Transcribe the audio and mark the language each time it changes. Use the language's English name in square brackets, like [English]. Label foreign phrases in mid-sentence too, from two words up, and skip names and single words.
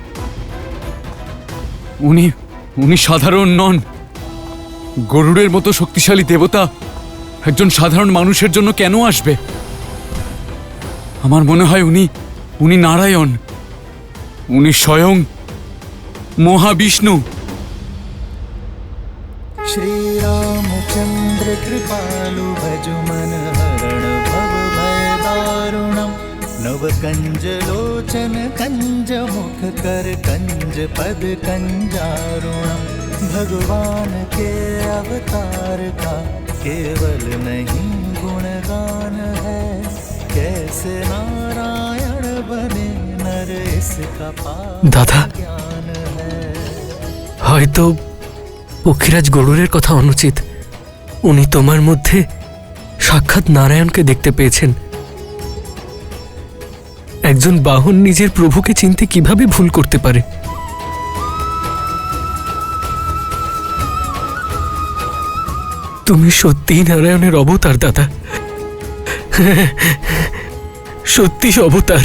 [Bangla] উনি সাধারণ নন। গরুরের মতো শক্তিশালী দেবতা একজন সাধারণ মানুষের জন্য কেন আসবে? আমার মনে হয় উনি নারায়ণ, উনি স্বয়ং মহাবিষ্ণু। [Hindi] श्री रामचंद्र कृपालु भजु मन हरण भव भय दारुणम, नव कंज लोचन कंज मुख कर कंज पद कंजारुणम। भगवान के अवतार का केवल नहीं गुणगान है, कैसे नारायण बने नर इसका [Bangla] দাদা, [Hindi] ज्ञान है। [Bangla] হয়তো পক্ষীরাজ গরুরের কথা অনুচিত। উনি তোমার মধ্যে সাক্ষাৎ নারায়ণকে দেখতে পেয়েছেন। একজন বাহন নিজের প্রভুকে চিনতে কিভাবে ভুল করতে পারে? তুমি সত্যিই নারায়ণের অবতার দাদা, সত্যি অবতার।